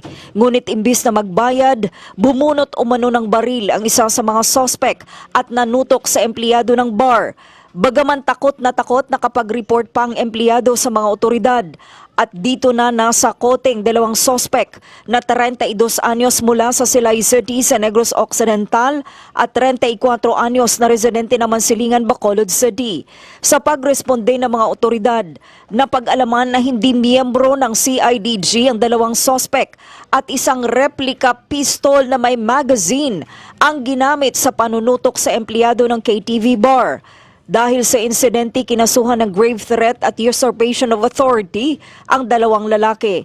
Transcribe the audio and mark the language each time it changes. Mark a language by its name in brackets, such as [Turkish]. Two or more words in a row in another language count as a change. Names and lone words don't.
[Filipino] Ngunit imbis na magbayad, bumunot umano ng baril ang isa sa mga sospek at nanutok sa empleyado ng bar. Bagaman takot na nakapag-report pa ang empleyado sa mga otoridad. At dito na nasa koteng dalawang sospek na 32 anyos mula sa Silay City sa Negros Occidental at 34 anyos na residente naman Silingan, Bacolod City. Sa pagresponde ng mga otoridad, napag-alaman na hindi miyembro ng CIDG ang dalawang sospek at isang [English] replica pistol [Filipino] na may magazine ang ginamit sa panunutok sa empleyado ng KTV bar. Dahil sa insidente, kinasuhan ng [English] grave threat [Filipino] at [English] usurpation of authority [Filipino] ang dalawang lalaki.